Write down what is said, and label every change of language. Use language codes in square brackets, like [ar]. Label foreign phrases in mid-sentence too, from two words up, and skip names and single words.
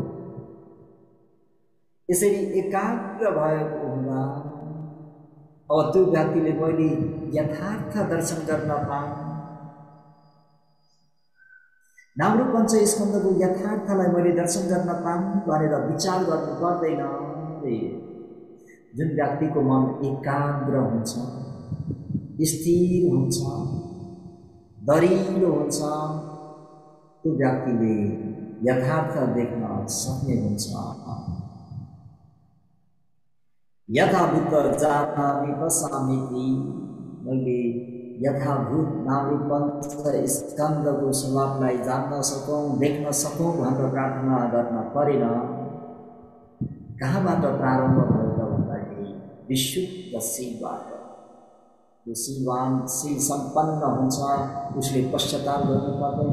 [ne] यसरी एकाग्र भएको हुँदा अब त्यो व्यक्तिले मैले यथार्थ दर्शन गर्न पाऊँ, नामरूप पञ्चस्कन्धको यथार्थलाई मैले दर्शन गर्न पाऊँ भनेर विचार गर्नु पर्दैन रे। जुन व्यक्तिको मन एकाग्र हुन्छ, स्थिर हुन्छ, दरिलो हुन्छ, त्यो व्यक्तिले यथार्थ देख्न सक्ने हुन्छ। [sa] यथा बुद्ध जानामि पश्यामीति, [ne] मैले यथाभूत नामरूप पञ्चस्कन्धको स्वभावलाई जान्न सकौँ, देख्न सकौँ भनेर प्रार्थना गर्न परेन। कहाँबाट प्रारम्भ भयो त भन्दाखेरि विशुद्ध शिवबाट। जो शिववान शिव सम्पन्न हुन्छ उसले पश्चाताप गर्नु पर्दैन।